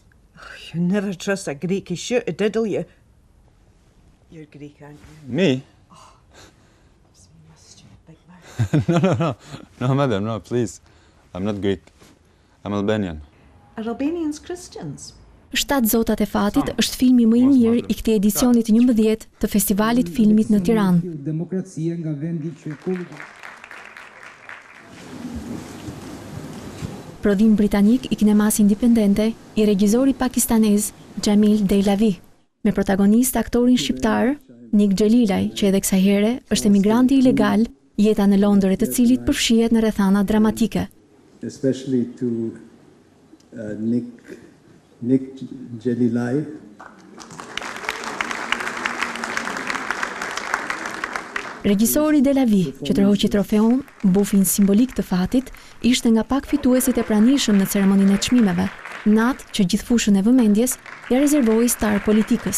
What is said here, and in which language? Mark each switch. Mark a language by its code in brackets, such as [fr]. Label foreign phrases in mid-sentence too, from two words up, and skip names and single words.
[en] Oh, you never trust a Greek. He's sure to diddle you. You're Greek, aren't you? Me? Stupid big mouth. No, madam, no, please. I'm not Greek. I'm Albanian. Are Albanians Christians? [sq] 7 Zotat e Fatit është filmi më i mirë i këtij edicioni të 11 të Festivalit Filmit në Tiranë. Demokracia nga vendi që Prodhim britanik i kinemas indipendente i regjizori pakistanez Jamil Deilavi, me protagonist aktorin shqiptar Nik Xhelilaj, që edhe kësaj here është emigranti ilegal, jeta në Londër e të cilit përfshihet në rrethana dramatike. [en] Especially to Nik Xhelilaj. [sq] Regjisori Deilavi, që tërhoqi trofeun, bufin simbolik të fatit, ishte nga pak fituesit e pranishëm në ceremoninë e çmimeve, natë që gjithë fushën e vëmendjes ja rezervoi star politikës.